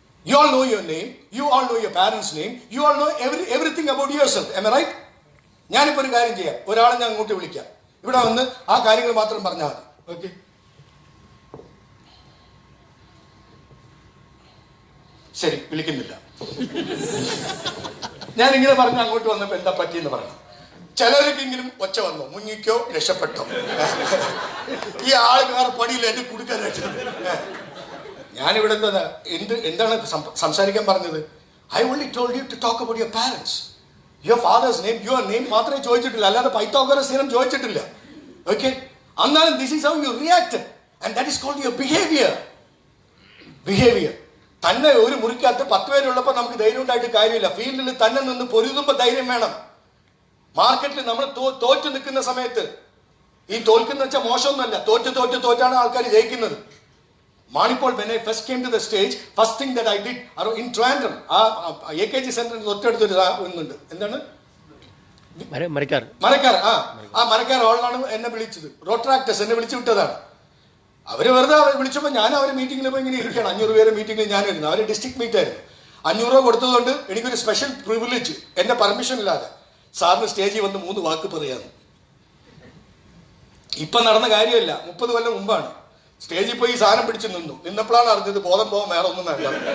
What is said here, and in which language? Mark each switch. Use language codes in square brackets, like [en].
[en] You all know your name, you all know your parents' name, you all know everything about yourself. Am I right? [ml] ഞാനിപ്പോ ഒരു കാര്യം ചെയ്യാം. ഒരാളെ ഞാൻ അങ്ങോട്ട് വിളിക്കാം. ഇവിടെ വന്ന് ആ കാര്യങ്ങൾ മാത്രം പറഞ്ഞാൽ മതി. ഓക്കെ? ശരി, വിളിക്കുന്നില്ല. ഞാനിങ്ങനെ പറഞ്ഞ് അങ്ങോട്ട് വന്നപ്പോ എന്താ പറ്റിയെന്ന് പറയണം. ചിലർക്കെങ്കിലും ഒച്ച വന്നു, മുങ്ങിക്കോ, രക്ഷപ്പെട്ടോ. ഈ ആൾക്ക് വേറെ പണിയില്ല എന്നെ കൊടുക്കാനായിട്ട്. ഞാനിവിടെ എന്താണ് സംസാരിക്കാൻ പറഞ്ഞത്? [en] I only told you to talk about your parents. Your father's name, your name [ml] മാത്രമേ ചോദിച്ചിട്ടില്ല, അല്ലാതെ പൈത്തഗോറസ് തിയറം ചോദിച്ചിട്ടില്ല. [en] okay, [ml] എന്നാലും [en] This is how you react and that is called your behaviour. [ml] തന്നെ ഒരു മുറിക്കകത്ത് 10 പേരുള്ളപ്പോൾ നമുക്ക് ധൈര്യം ഉണ്ടായിട്ട് കാര്യമില്ല. ഫീൽഡിൽ തന്നെ നിന്ന് പൊരുതുമ്പോൾ ധൈര്യം വേണം. മാർക്കറ്റിൽ നമ്മൾ തോറ്റു നിൽക്കുന്ന സമയത്ത്, ഈ തോൽക്കുന്ന വെച്ചാൽ മോശമൊന്നുമല്ല, തോറ്റാണ് ആൾക്കാർ ജയിക്കുന്നത്. മാണിപ്പോൾ [en] when I first came to the stage, first thing that I did in Trivandrum, [ml] AKG സെന്ററിന് തൊട്ടടുത്തൊരു ഒന്നുണ്ട്, എന്താണ് മരക്കാർ, മരക്കാർ ഹോളിലാണ് എന്നെ വിളിച്ചത്. റോട്രാക്ടേഴ്സ് എന്നെ വിളിച്ചു വിട്ടതാണ്. അവർ വെറുതെ വിളിച്ചപ്പോൾ ഞാൻ അവരെ മീറ്റിങ്ങിൽ പോയി ഇങ്ങനെ ഇരിക്കുകയാണ്. 500 പേരെ മീറ്റിങ്ങിൽ ഞാനിരുന്നു. അവർ ഡിസ്ട്രിക്ട് മീറ്റ് ആയിരുന്നു. 500 രൂപ കൊടുത്തതുകൊണ്ട് എനിക്കൊരു സ്പെഷ്യൽ പ്രിവിലേജ്, എൻ്റെ പെർമിഷൻ ഇല്ലാതെ സാറിന് സ്റ്റേജിൽ വന്ന് 3 വാക്ക് പറയാന്ന്. ഇപ്പം നടന്ന കാര്യമല്ല, 30 കൊല്ലം മുമ്പാണ്. സ്റ്റേജിൽ പോയി സാധനം പിടിച്ച് നിന്നപ്പോഴാണ് അറിഞ്ഞത് ബോധം പോകാൻ വേറെ ഒന്നും വേണ്ട.